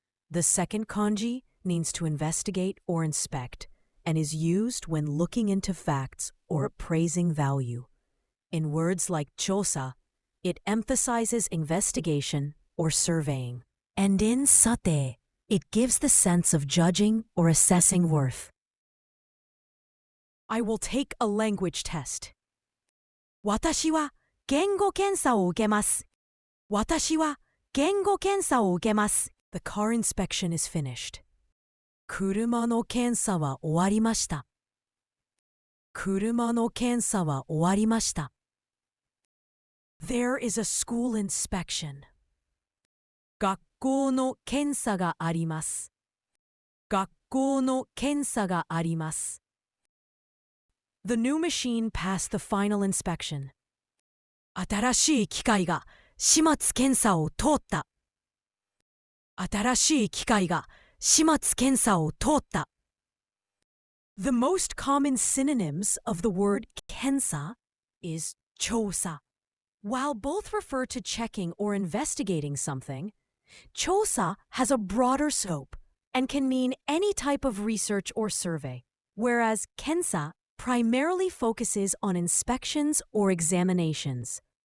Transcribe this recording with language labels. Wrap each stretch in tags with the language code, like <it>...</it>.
<en>The second kanji means to investigate or inspect and is used when looking into facts or appraising value. In words like chosa, it emphasizes investigation or surveying. And in sate, it gives the sense of judging or assessing worth. I will take a language test.</en> <ja>私は言語検査を受けます。私は言語検査を受けます。</ja> <en>The car inspection is finished.</en> <ja>車の検査は終わりました。車の検査は終わりました。</ja> <en>There is a school inspection.</en> <ja>学校の検査があります。学校の検査があります。</ja> <en>The new machine passed the final inspection.</en> <ja>新しい機械が始末検査を通った。新しい機械が始末検査を通った。</ja> <en>The most common synonyms of the word kensa is chosa. While both refer to checking or investigating something, chosa has a broader scope and can mean any type of research or survey, whereas kensa primarily focuses on inspections or examinations.</en>